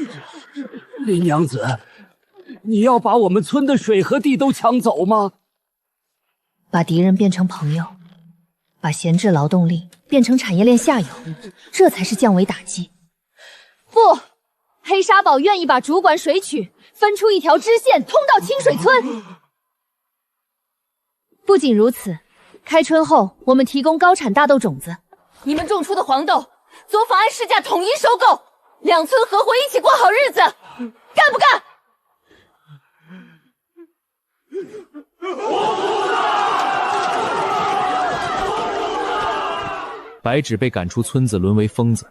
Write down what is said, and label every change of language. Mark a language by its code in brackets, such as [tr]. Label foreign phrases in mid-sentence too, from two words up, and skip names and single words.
[zh] 林娘子，你要把我们村的水和地都抢走吗？把敌人变成朋友，把闲置劳动力变成产业链下游，这才是降维打击。不，黑沙堡愿意把主管水曲分出一條支線通到清水村。不僅如此，開春後我們提供高產大豆種子，你們種出的黄豆，作坊按市價統一收购，两村合夥一起过好日子，幹不幹？白芷被趕出村子，淪為瘋子。